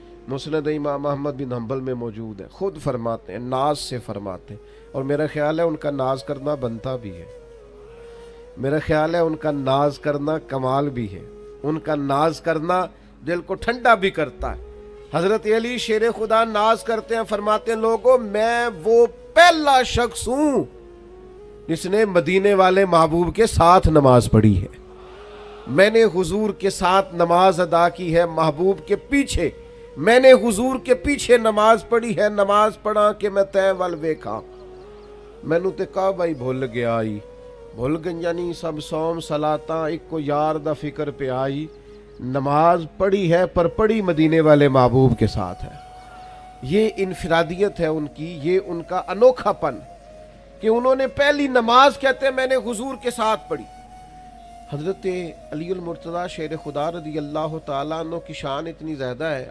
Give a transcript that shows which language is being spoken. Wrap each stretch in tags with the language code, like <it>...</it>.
<ur>مسند امام احمد بن حنبل میں موجود ہے، خود فرماتے ہیں، ناز سے فرماتے ہیں، اور میرا خیال ہے ان کا ناز کرنا بنتا بھی ہے، میرا خیال ہے ان کا ناز کرنا کمال بھی ہے، ان کا ناز کرنا دل کو ٹھنڈا بھی کرتا ہے۔ حضرت علی شیر خدا ناز کرتے ہیں، فرماتے ہیں لوگوں میں وہ پہلا شخص ہوں جس نے مدینے والے محبوب کے ساتھ نماز پڑھی ہے. میں نے حضور کے ساتھ نماز ادا کی ہے محبوب کے پیچھے. میں نے حضور کے پیچھے نماز پڑھی ہے.</ur> <pa>نماز پڑھا کہ میں تے ول ویکھا. مینوں تے کہا بھائی بھول گیا آئی. بھول گئیاں نہیں سب سوم صلاتاں ایک کو یار دا فکر پہ آئی.</pa> <ur>نماز پڑھی ہے پر پڑھی مدینے والے محبوب کے ساتھ ہے. یہ انفرادیت ہے ان کی, یہ ان کا انوکھا پن کہ انہوں نے پہلی نماز کہتے ہیں میں نے حضور کے ساتھ پڑھی. حضرت علی المرتضیٰ شیر خدا رضی اللہ تعالیٰ عنہ کی شان اتنی زیادہ ہے.</ur>